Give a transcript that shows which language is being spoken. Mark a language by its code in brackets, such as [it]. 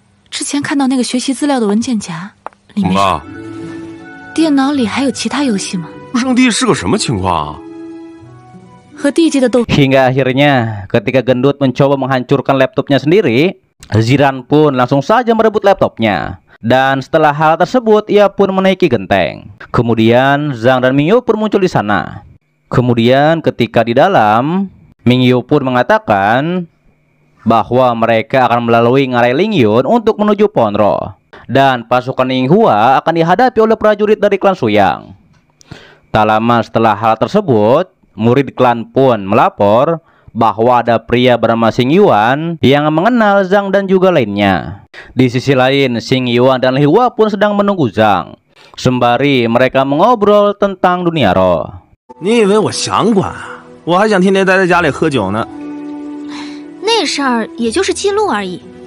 [zh] 之前看到那个学习资料的文件夹，里面啊，电脑里还有其他游戏吗？圣地是个什么情况啊？和地界的斗 [id] Hingga akhirnya ketika gendut mencoba menghancurkan laptopnya sendiri, Ziran pun langsung saja merebut laptopnya. Dan setelah hal tersebut ia pun menaiki genteng. Kemudian Zhang dan Mingyu pun muncul di sana. Kemudian ketika di dalam, Mingyu pun mengatakan bahwa mereka akan melalui ngarai Lingyun untuk menuju Pohon Roh. Dan pasukan Ying Hua akan dihadapi oleh prajurit dari klan Suyang. Tak lama setelah hal tersebut, murid klan pun melapor bahwa ada pria bernama Xing Yuan yang mengenal Zhang dan juga lainnya. Di sisi lain, Xing Yuan dan Li Hua pun sedang menunggu Zhang. Sembari mereka mengobrol tentang dunia roh. [zh] 你以为我想管？我还想天天待在家里喝酒呢。那事儿也就是记录而已。